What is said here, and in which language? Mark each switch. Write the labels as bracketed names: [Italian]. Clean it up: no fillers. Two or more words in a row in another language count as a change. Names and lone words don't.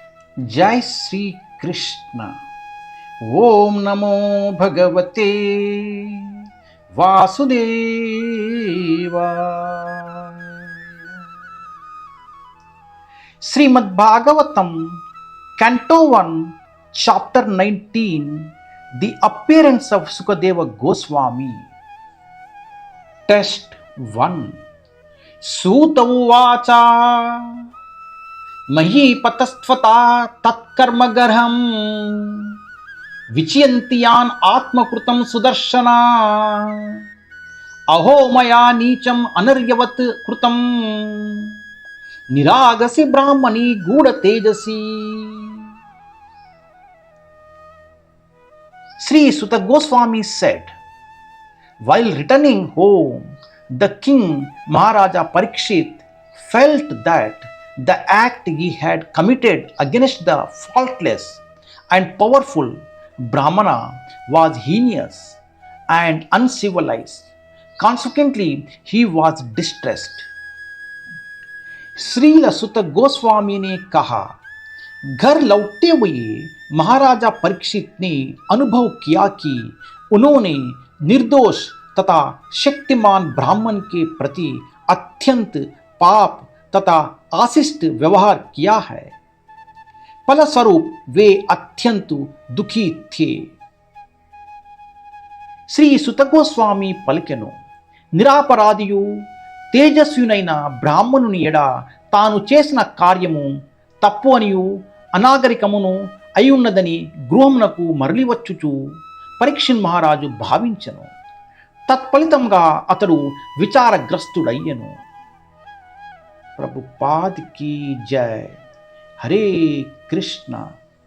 [Sanskrit] జై శ్రీ కృష్ణ. ఓం నమో భగవతే వాసుదేవాయ. [English] శ్రీమద్ భాగవతం Canto 1, Chapter 19, The Appearance of Sukadeva Goswami. [Sanskrit] Test 1. Suta uvacha మహీపతస్త్వతా తత్కర్మగర్హం విచయంతియాన్ ఆత్మకృతం సుదర్శన అహో మయా నీచం అనర్యవత్ కృతం నిరాగసి బ్రాహ్మణి గూఢ తేజసి. [English] Sri Suta Goswami said, while returning home, the king Maharaja Parikshit felt that the act he had committed against the faultless and powerful Brahmana was heinous and uncivilized. Consequently, he was distressed. [Hindi] श्रील सुत गोस्वामी ने कहा, घर लौटते हुए महाराजा परीक्षित ने अनुभव किया कि उन्होंने निर्दोष तथा शक्तिमान ब्राह्मण के प्रति अत्यंत पाप तथा आशिष्ट व्यवहार किया है. फलस्वरूप वे अत्यंत दुखी थे. [Telugu] శ్రీ సుత గోస్వామి పలికెను, నిరాపరాధియు తేజస్వినైన బ్రాహ్మణుని ఎడ తాను చేసిన కార్యము తప్పు అనియు అనాగరికమును అయ్యున్నదని గృహమునకు మరలివచ్చుచు పరీక్షిత్ మహారాజు భావించెను. తత్ఫలితంగా అతడు విచారగ్రస్తుడయ్యెను. [Hindi] प्रभुपाद की जय. हरे कृष्णा.